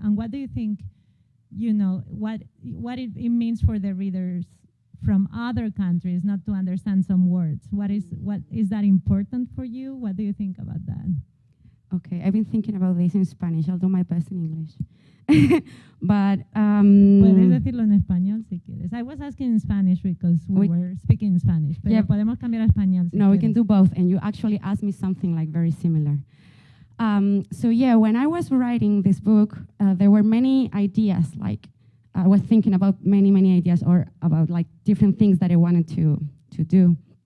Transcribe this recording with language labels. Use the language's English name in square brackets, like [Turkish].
[English] And what do you think, what it means for the readers from other countries not to understand some words? What is that important for you? What do you think about that? Okay, I've been thinking about this in Spanish. I'll do my best in English. But [Spanish] puedes decirlo en español si quieres. [English] I was asking in Spanish because we were speaking in Spanish. [Spanish] Pero [English] yeah, [Spanish] podemos cambiar a español si no, quieres. [English] we can do both. And you actually asked me something like very similar. So yeah, when I was writing this book, there were many ideas. Like I was thinking about many ideas, or about like different things that I wanted to do.